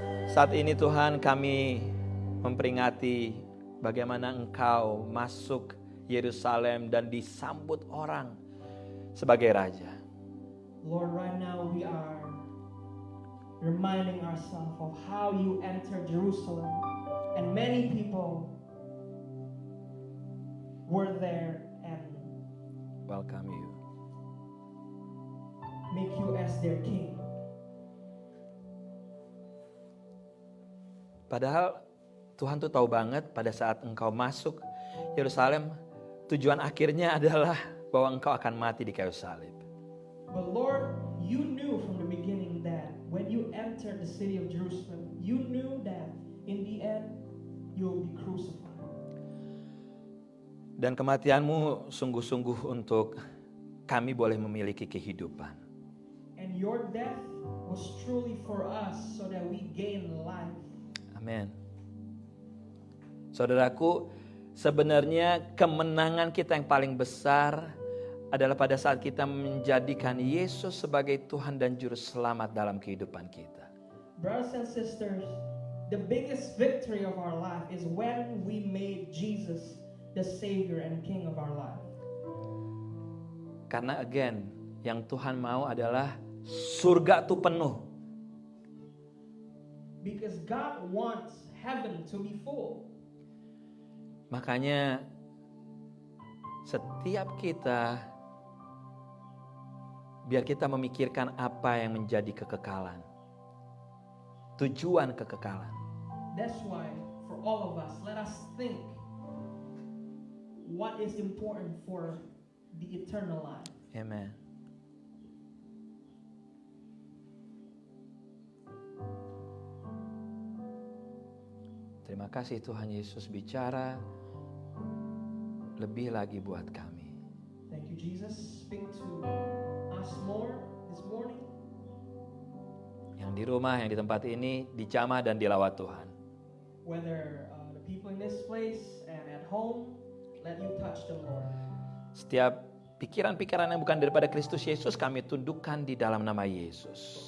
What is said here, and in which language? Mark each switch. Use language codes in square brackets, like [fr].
[id] Saat ini Tuhan, kami memperingati bagaimana Engkau masuk Yerusalem dan disambut orang sebagai Raja. [en] Lord, right now we are reminding ourselves of how you entered Jerusalem, and many people were there and Welcome you. make you as their king. [id] Padahal Tuhan tuh tahu banget pada saat Engkau masuk Yerusalem, tujuan akhirnya adalah bahwa Engkau akan mati di kayu salib. [en] But Lord, you knew from the beginning that when you entered the city of Jerusalem, you knew that in the end you will be crucified. [id] Dan kematianmu sungguh-sungguh untuk kami boleh memiliki kehidupan. [en] And your death was truly for us so that we gain life. [id] Amin. Saudaraku, sebenarnya kemenangan kita yang paling besar adalah pada saat kita menjadikan Yesus sebagai Tuhan dan Juru Selamat dalam kehidupan kita. [en] Brothers and sisters, the biggest victory of our life is when we made Jesus the Savior and King of our life. [id] Karena again, yang Tuhan mau adalah surga itu penuh. [en] Because God wants heaven to be full. [id] Makanya setiap kita, biar kita memikirkan apa yang menjadi kekekalan. Tujuan kekekalan. [en] That's why for all of us, let us think what is important for the eternal life. Amen. [id] Terima kasih Tuhan Yesus bicara lebih lagi buat kami. [en] Thank you, Jesus. Speak to us more this morning. [id] Yang di rumah, yang di tempat ini, dijamah dan dilawat Tuhan. [en] Whether the people in this place and at home, let you touch them, Lord. [id] Setiap pikiran-pikiran yang bukan daripada Kristus Yesus kami tundukkan di dalam nama Yesus.